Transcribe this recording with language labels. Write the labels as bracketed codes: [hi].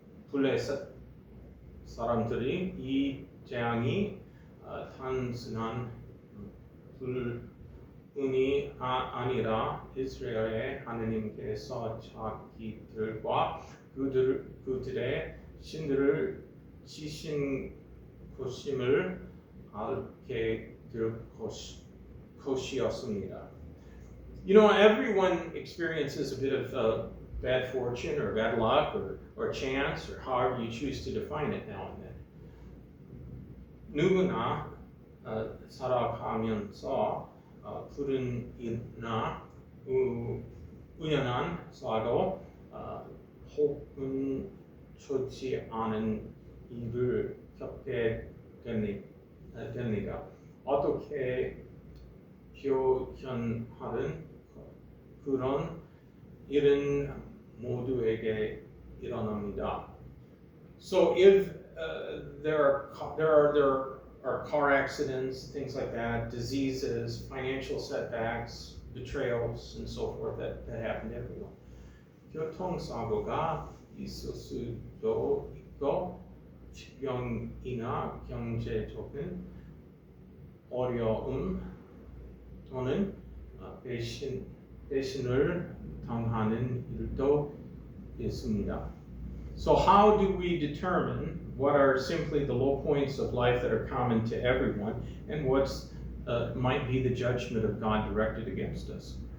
[ko] 블레셋 사람들이 이 재앙이 단순한 불운이 아니라 이스라엘의 하느님께서 자기들과 그들의 신들을 지신 것임을 알게 될 것이었습니다. [en] You know, everyone experiences a bit of bad fortune or bad luck or chance or however you choose to define it now and then. [ko] 누구나 살아가면서 불운이나 우연한 사고 혹은 좋지 않은 일을 겪게 됩니다. 어떻게 표현하든 그런 일은 모두에게 일어납니다. [en] So if there are car accidents, things like that, diseases, financial setbacks, betrayals, and so forth that happen to everyone. [ko] 교통사고가 있을 수도 있고 질병이나 경제적인 어려움 또는 배신을 당하는 일도 있습니다. [en] So how do we determine what are simply the low points of life that are common to everyone and what's might be the judgment of God directed against us?